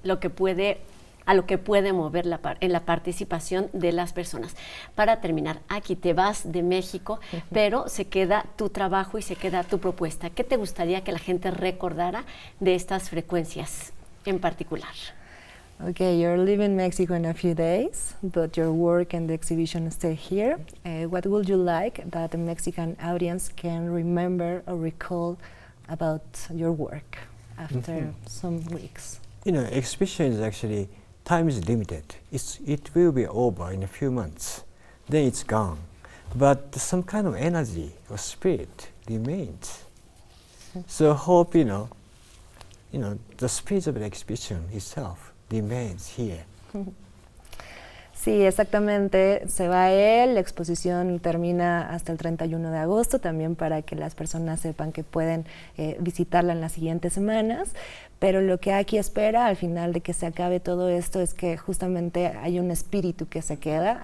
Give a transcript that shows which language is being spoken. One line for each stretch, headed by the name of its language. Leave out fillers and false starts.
Spanish: A lo que puede mover en la participación de las personas. Para terminar, aquí te vas de México, pero se queda tu trabajo y se queda tu propuesta. ¿Qué te gustaría que la gente recordara de estas frecuencias en particular?
English: Okay, you're leaving Mexico in a few days, but your work and the exhibition stay here. What would you like that the Mexican audience can remember or recall about your work after some weeks? You know, exhibition is actually time is limited. It will be over in a few months. Then it's gone. But some kind of energy or spirit remains. So hope, you know, the spirit of the exhibition itself remains here.
Spanish: Sí, exactamente. Se va él, la exposición termina hasta el 31 de agosto, también para que las personas sepan que pueden visitarla en las siguientes semanas. Pero lo que aquí espera al final de que se acabe todo esto es que justamente hay un espíritu que se queda.